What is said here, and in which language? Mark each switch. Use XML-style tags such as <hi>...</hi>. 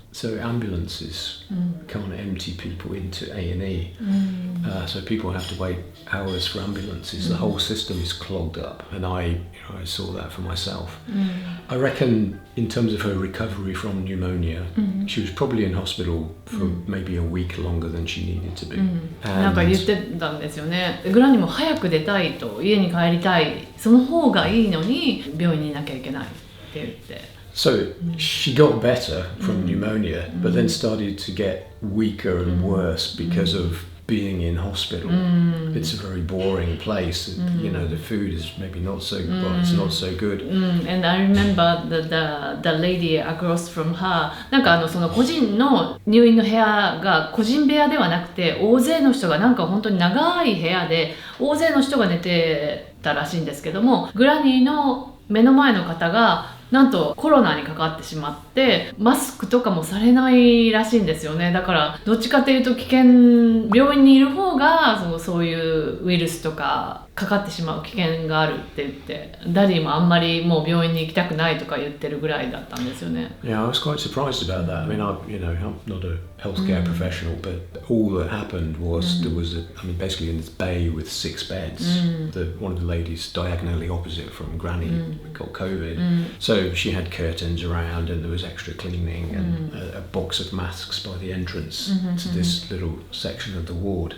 <en>So ambulances can't empty people into A&E. So people have to wait hours for ambulances. The whole system is clogged up, and I saw that for myself. I reckon in terms of her recovery from pneumonia, she was probably in hospital for maybe a week longer than she needed to be.</en> <ja>なんか言ってたんですよね。グラニも早く出たいと、家に帰りたい、その方がいいのに病院にいなきゃいけないって言って。</ja> <en>So she got better from pneumonia, but then started to get weaker and worse because of being in hospital. It's a very boring place. The food is maybe not so well, it's not so good. And I remember the lady across from her.</en> <ja>なんかその個人の入院の部屋が個人部屋ではなくて、大勢の人がなんか本当に長い部屋で大勢の人が寝てたらしいんですけども、グラニーの目の前の方がなんとコロナにかかってしまってマスクとかもされないらしいんですよね。だからどっちかというと危険、病院にいる方がそういうウイルスとかかかってしまう危険があるって言って、ダディもあんまりもう病院に行きたくないとか言ってるぐらいだったんですよね。</ja> <en>Yeah, I was quite surprised about that. I mean, I'm not a healthcare professional, but all that happened was there was basically in this bay with 6 beds. One of the ladies diagonally opposite from Granny got COVID. So she had curtains around and there was extra cleaning and a box of masks by the entrance to this little section of the ward.</en>